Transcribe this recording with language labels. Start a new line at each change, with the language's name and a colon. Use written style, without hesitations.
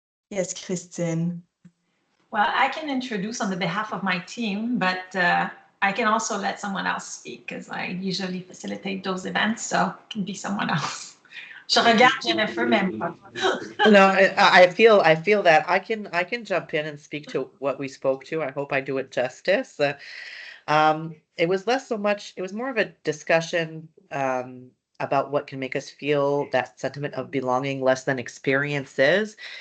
English: Yes, Christine. Well, I can introduce on the behalf of my team, but I can also let someone else speak because I usually facilitate those events, so it can be someone else.
French: Je regarde Jennifer, même pas.
English: No, I feel that I can jump in and speak to what we spoke to. I hope I do it justice. It was less so much, it was more of a discussion about what can make us feel that sentiment of belonging less than experiences.